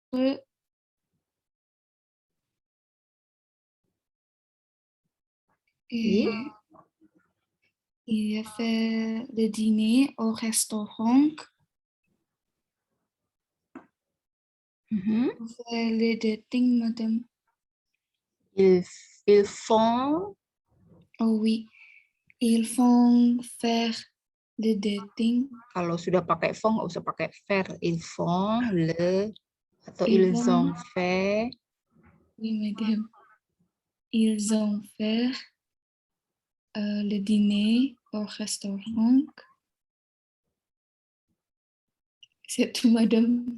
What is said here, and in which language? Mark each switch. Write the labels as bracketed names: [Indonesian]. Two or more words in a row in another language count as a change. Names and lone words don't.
[French] Et il a fait le dîner au restaurant. Faire le dating, madame. Ils font. Oh oui. Ils font faire le dating. [Indonesian] Kalau sudah pakai font, nggak usah pakai faire. [French] Ils font le, atau Ils ils vont- ont fait. Oui, madame. Ils ont fait le dîner au restaurant. C'est tout, madame.